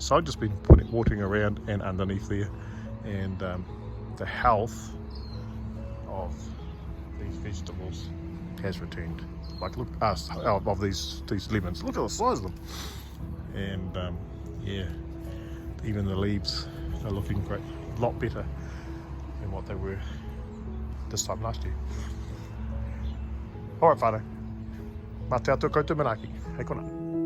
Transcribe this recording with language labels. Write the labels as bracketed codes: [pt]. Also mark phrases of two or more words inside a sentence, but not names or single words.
[en] So I've just been watering around and underneath there, and the health of these vegetables has returned. Like look, of these lemons, look at the size of them, and yeah, even the leaves are looking great, a lot better than what they were this time last year. [mi] Alright whānau, mā te atu koutou manaaki, hei kona.